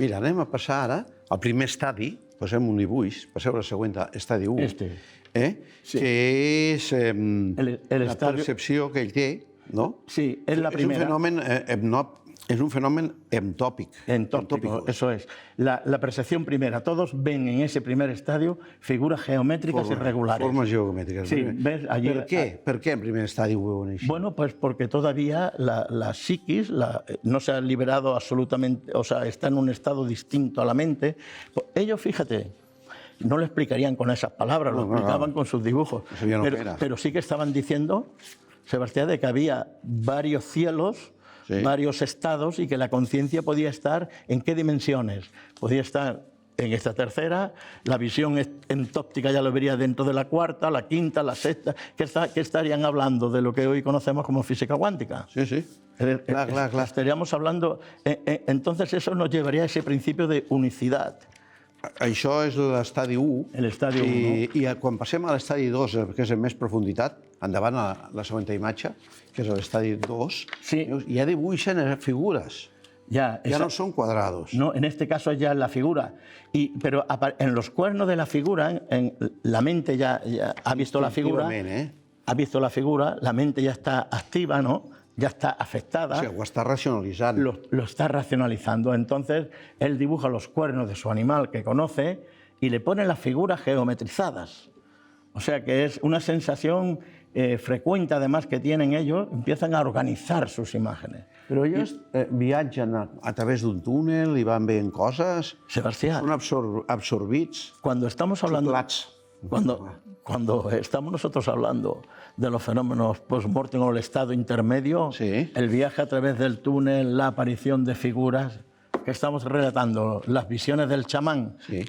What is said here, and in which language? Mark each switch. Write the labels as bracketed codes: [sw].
[ca] Mira, anem a passar ara al primer estadi, posem un dibuix, passeu a la següent, estadi 1. Sí. Que és la percepció que ell té, no? [es] Sí, es la primera. Es un fenómeno entópico. Entópico, eso es. La percepción primera. Todos ven en ese primer estadio figuras geométricas irregulares. Formas geométricas. Sí, ¿ves? Allí, [ca] ¿Per qué en primer estadio ho veuen així? [es] Bueno, pues porque todavía la psiquis no se ha liberado absolutamente, o sea, está en un estado distinto a la mente. Ellos, fíjate, no lo explicarían con esas palabras, lo explicaban con sus dibujos. Pero sí que estaban diciendo, Sebastián, de que había varios cielos, varios estados, y que la conciencia podía estar en qué dimensiones. Podía estar en esta tercera, la visión entóptica ya lo vería dentro de la cuarta, la quinta, la sexta, que estarían hablando de lo que hoy conocemos como física cuántica. [ca] Sí, sí. Clar. [es] Estaríamos hablando... Entonces eso nos llevaría a ese principio de unicidad. [ca] Això és l'estadi 1. L'estadi 1. I quan passem a l'estadi 2, que és en més profunditat, endavant a la següent imatge, que és l'estadi 2, ja dibuixen figures. [es] Ya no son cuadrados. No, en este caso ya es la figura. Pero en los cuernos de la figura, la mente ya ha visto la figura. Ha visto la figura, la mente ya está activa, ¿no? ya está afectada. [ca] O sigui, ho està racionalitzant. [es] Lo está racionalizando. Entonces, él dibuja los cuernos de su animal que conoce y le pone las figuras geometrizadas. O sea que es una sensación frecuente, además, que tienen ellos, empiezan a organizar sus imágenes. [ca] Però ells viatgen a través d'un túnel i van veient coses, Sebastián, són absorbits, [es] cuando estamos hablando... [ca] xuclats. [es] Cuando estamos nosotros hablando de los fenómenos post-mortem o el estado intermedio, Sí. el viaje a través del túnel, la aparición de figuras, que estamos relatando las visiones del chamán Sí.